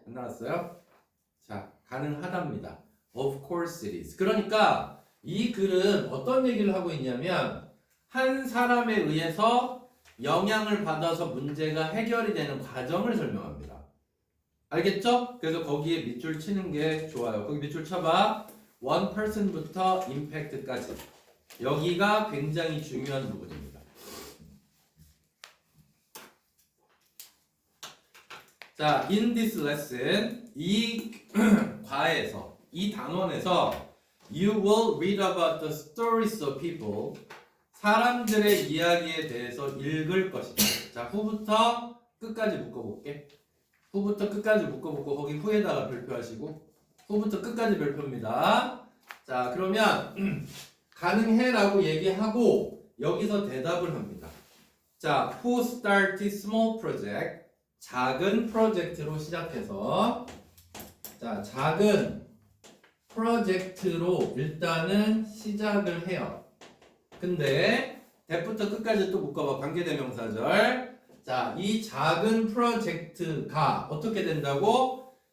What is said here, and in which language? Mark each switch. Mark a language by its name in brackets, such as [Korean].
[Korean] 안 나갔어요? 자, 가능하답니다. [English] Of course it is. [Korean] 그러니까 이 글은 어떤 얘기를 하고 있냐면 한 사람에 의해서 영향을 받아서 문제가 해결이 되는 과정을 설명합니다. 알겠죠? 그래서 거기에 밑줄 치는 게 좋아요. 거기 밑줄 쳐봐. [English] one person [Korean] 부터 impact까지. 여기가 굉장히 중요한 부분입니다. [English] 자, in this lesson, [Korean] 이 과에서, 이 단원에서 [English] you will read about the stories of people. [Korean] 사람들의 이야기에 대해서 읽을 것이다. 자, 후부터 끝까지 묶어볼게. 후부터 끝까지 묶어보고 거기 후에다가 별표하시고 후부터 끝까지 별표입니다. 자, 그러면 가능해라고 얘기하고 여기서 대답을 합니다. [English] 자, who started small project? [Korean] 작은 프로젝트로 시작해서 자, 작은 프로젝트로 일단은 시작을 해요. 근데 대부터 끝까지 또 묶어봐. 관계대명사절. 자, 이 작은 프로젝트가 어떻게 된다고?